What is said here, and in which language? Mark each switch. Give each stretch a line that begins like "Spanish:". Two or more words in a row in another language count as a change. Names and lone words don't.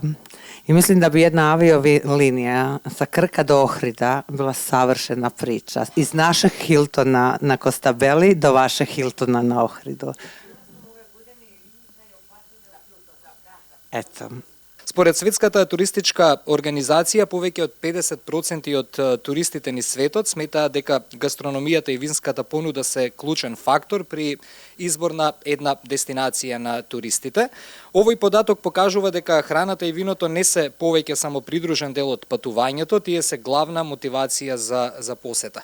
Croatian: I mislim da bi jedna aviolinija sa Krka do Ohrida bila savršena priča. Iz našeg Hiltona na Costabelli do vašeg Hiltona na Ohridu. Eto.
Macedonian: Според Светската туристичка организација, повеќе од 50% од туристите низ светот сметаат дека гастрономијата и винската понуда се клучен фактор при избор на една дестинација на туристите. Овој податок покажува дека храната и виното не се повеќе само придружен дел од патувањето, тие се главна мотивација за посета.